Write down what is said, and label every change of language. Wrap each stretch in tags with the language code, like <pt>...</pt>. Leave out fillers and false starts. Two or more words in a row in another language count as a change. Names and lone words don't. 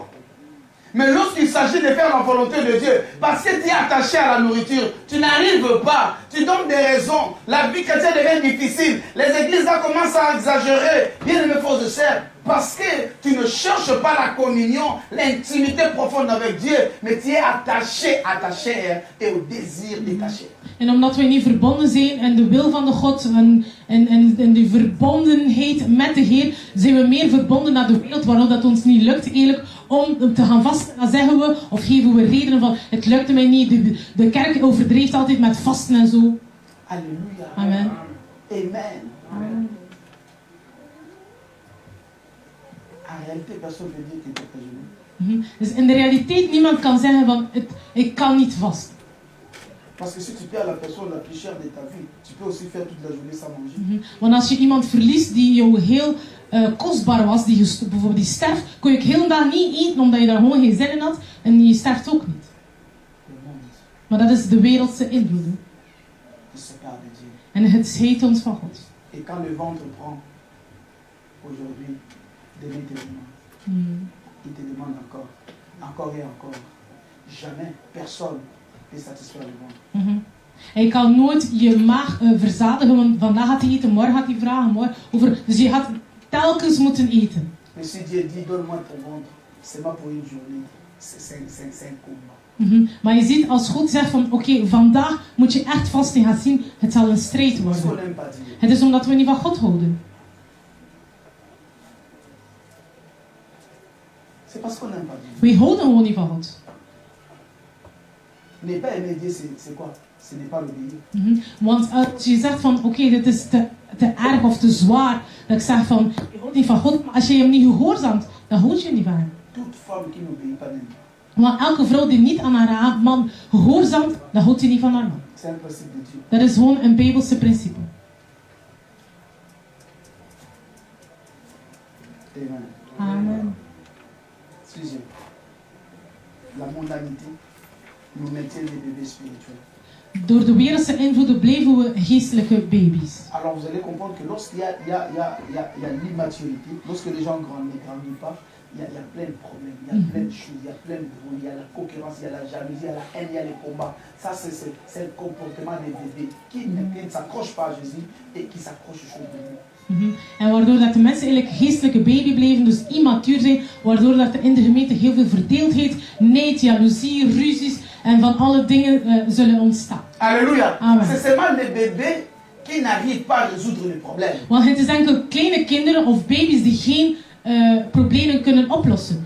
<fr>Mais lorsqu'il s'agit de faire la volonté de Dieu, parce que tu es attaché à la nourriture, tu n'arrives pas, tu donnes des raisons, la vie chrétienne devient difficile, les églises là commencent à exagérer, bien aimé frères et sœurs, parce que tu ne cherches pas la communion, l'intimité profonde avec Dieu, mais tu es attaché à ta chair et au désir de ta chair.</fr> <nl>En omdat we niet verbonden zijn en de wil van de God en die verbondenheid met de Heer, zijn we meer verbonden naar de wereld, waarom dat ons niet lukt eigenlijk om te gaan vasten. Dan zeggen we, of geven we redenen van, het lukte mij niet, de kerk overdreeft altijd met vasten en zo.</nl> <fr>Alléluia. Amen. Amen. Amen. En réalité, personne ne peut dire qu'il peut pas jeûner.</fr> <nl>Dus in de realiteit, niemand kan zeggen van, ik kan niet vasten.</nl> <fr>Parce que si tu perds la personne la plus chère de ta vie, tu peux aussi faire toute la journée sans manger.</fr> <nl>Want als je iemand verliest die jou heel kostbaar was, bijvoorbeeld die sterft, kon je heel dag niet eten omdat je daar gewoon geen zin in had en je sterft ook niet. Maar dat is de wereldse invloed. En het scheidt ons van God.</nl> <fr>Et quand le ventre prend aujourd'hui, demain te demande. Il te demande encore et encore. Jamais personne ne satisfaire le ventre.</fr> <nl>En je kan nooit je maag verzadigen, want vandaag gaat hij eten, morgen gaat hij vragen, morgen. Dus je gaat telkens moeten eten.</nl> <fr>Mais si Dieu dit donne-moi ton ventre, c'est pas pour une journée, c'est un combat.</fr> <nl>Maar je ziet als God zegt van oké, vandaag moet je echt vast en gaan zien, het zal een strijd worden. Het is omdat we niet van God houden.</nl> <fr>C'est parce qu'on n'aime pas Dieu.</fr> <nl>We houden gewoon niet van God.</nl> <fr>Ne pas aimer Dieu, c'est quoi? Ce n'est pas l'obéir.</fr> <nl>Want als je zegt van oké, dit is te erg of te zwaar, dat ik zeg van je houdt niet van God, maar als je hem niet gehoorzaamt, dan houd je niet van hem.</nl> <fr>Toute femme qui n'obéit pas n'aime pas.</fr> <nl>Want elke vrouw die niet aan haar man gehoorzaamt, dan houdt ze niet van haar man.</nl> <fr>C'est un principe de Dieu.</fr> <nl>Dat is gewoon een Bijbelse principe.</nl> <fr>Amen. Amen. Sujet. La mondanité nous maintient des bébés spirituels.</fr> <nl>Door de wereldse invloeden blijven we geestelijke baby's.</nl> <fr>Alors vous allez comprendre que lorsqu'il y a l'immaturité, lorsque les gens grandissent pas, il y a plein de problèmes, il y a plein de choses, il y a plein de bruit, il y a la concurrence, il y a la jalousie, il y a la haine, il y a les combats. Ça c'est le comportement des bébés qui ne s'accrochent pas à Jésus et qui s'accrochent aux choses de Dieu.</fr> <nl>En waardoor dat de mensen eigenlijk geestelijke baby blijven, dus immatuur zijn, waardoor dat er in de gemeente heel veel verdeeldheid, nijd, jaloezie, ruzies en van alle dingen zullen ontstaan.</nl> <fr>Alléluia. Amen. C'est seulement les bébés qui n'arrivent pas à résoudre les problèmes.</fr> <nl>Want het is enkel kleine kinderen of baby's die geen problemen kunnen oplossen.</nl>